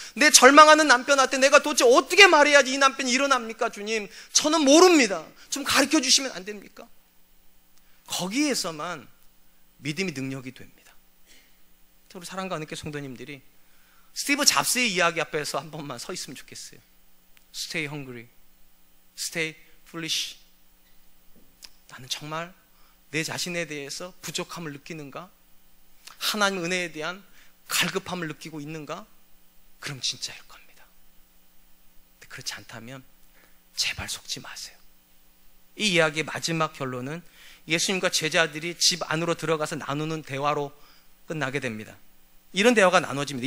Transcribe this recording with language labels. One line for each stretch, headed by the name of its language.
Korean: 내 절망하는 남편한테 내가 도대체 어떻게 말해야지 이 남편이 일어납니까? 주님, 저는 모릅니다. 좀 가르쳐 주시면 안 됩니까? 거기에서만 믿음이 능력이 됩니다. 우리 사랑과 은혜교회 성도님들이 스티브 잡스의 이야기 앞에서 한 번만 서 있으면 좋겠어요.
English: Stay hungry, stay foolish.
Korean: 나는 정말 내 자신에 대해서 부족함을 느끼는가? 하나님 은혜에 대한 갈급함을 느끼고 있는가? 그럼 진짜일 겁니다. 근데 그렇지 않다면 제발 속지 마세요. 이 이야기의 마지막 결론은 예수님과 제자들이 집 안으로 들어가서 나누는 대화로 끝나게 됩니다. 이런 대화가 나눠집니다.